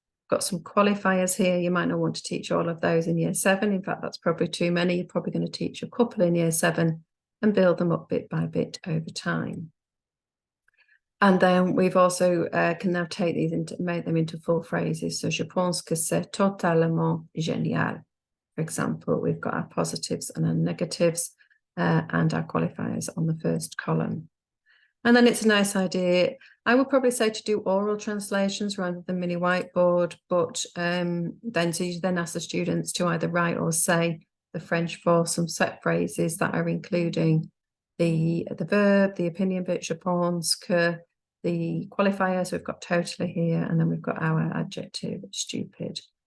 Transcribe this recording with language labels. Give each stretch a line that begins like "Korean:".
English: Got some qualifiers here. You might not want to teach all of those in year 7. In fact, that's probably too many. You're probably going to teach a couple in year 7 and build them up bit by bit over time. And then we've also can now take these into, make them into full phrases.
French: So, je pense que c'est totalement génial.
English: For example, we've got our positives and our negatives and our qualifiers on the first column. And then it's a nice idea. I would probably say to do oral translations rather than mini whiteboard, but then so you then ask the students to either write or say the French for some set phrases that are including the verb, the opinion bit,
French: je pense que,
English: the qualifiers, we've got totally here, and then we've got our adjective, stupid.